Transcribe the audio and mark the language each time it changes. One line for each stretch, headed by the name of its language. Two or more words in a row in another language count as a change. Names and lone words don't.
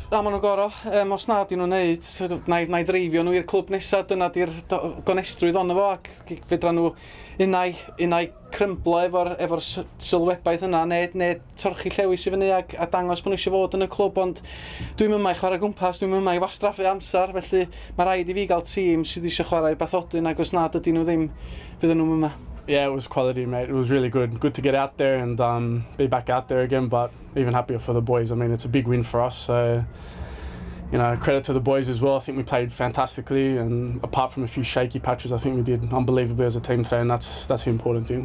Welsh: A maen nhw'n goro, os na di nhw'n neud, na i dreifio nhw i'r clwb nesaf, dyna di'r gonestrwydd ond efo, ac fedra nhw unau crymblo efo'r sylwebaeth yna, neu torchi llewis i fyny a dangos bod nhw eisiau fod yn y clwb, ond dwi'n mynd i chwarae gwmpas, dwi'n mynd i wastraffu amser, felly mae rhaid i fi gael tîm sydd eisiau chwarae bathodyn, ac os nad ydyn nhw ddim, fydden nhw'n yma.
English: Yeah, it was quality, mate. It was really good. Good to get out there and be back out there again, but even happier for the boys. I mean, it's a big win for us, so, credit to the boys as well. I think we played fantastically, and apart from a few shaky patches, I think we did unbelievably as a team today, and that's the important thing.